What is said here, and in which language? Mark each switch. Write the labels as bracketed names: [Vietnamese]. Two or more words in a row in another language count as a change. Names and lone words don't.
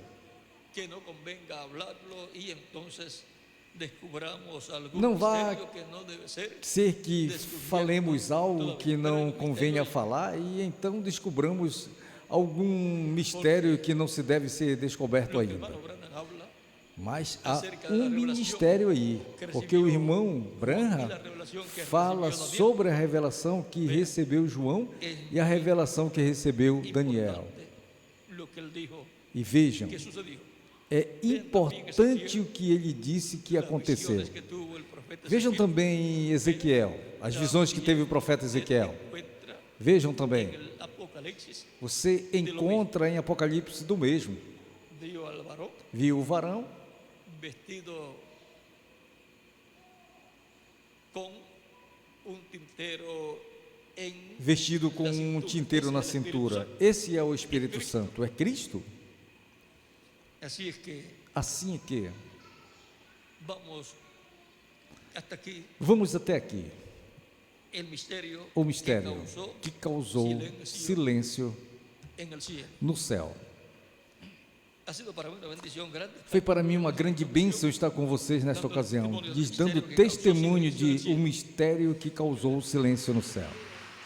[Spanish] que no convenga hablarlo y entonces descubramos algún [Portuguese] Não vá [Spanish] misterio que no debe ser. [Portuguese] ser que falemos algo que não convenha falar e então descobramos algum mistério que não se deve ser descoberto [Spanish] Lo que [Portuguese] ainda. [Spanish] hermano Branham habla [Portuguese] Mas há um ministério aí, porque o irmão Branham fala sobre a revelação que recebeu João e a revelação que recebeu Daniel. [Spanish] importante lo que él dijo [Portuguese] E vejam, [Spanish] que sucedió. [Portuguese] é importante o que ele disse que [Spanish] Las [Portuguese] aconteceu. [Spanish] visiones que tuvo el profeta [Portuguese] Vejam Ezequiel, também Ezequiel, as visões que teve o profeta Ezequiel. [Spanish] encuentra [Portuguese] Vejam [Spanish] en [Portuguese] também, [Spanish] el Apocalipsis, [Portuguese] você encontra em Apocalipse do mesmo. [Spanish] vio al varón [Portuguese] Viu o varão [Spanish] vestido con un tintero en [Portuguese] vestido com um tinteiro na cintura. Esse é o Espírito Santo, é Cristo? [Spanish] Así es que [Portuguese] Assim é que [Spanish] vamos hasta aquí [Portuguese] vamos até aqui. [Spanish] el misterio, [Portuguese] O mistério que que causou silêncio [Spanish] en el cielo. [Portuguese] no céu. [Spanish] Ha sido para mí una bendición grande [Portuguese] Foi para mim uma grande bênção estar com vocês nesta ocasião, lhes dando testemunho de o mistério que causou o silêncio no céu.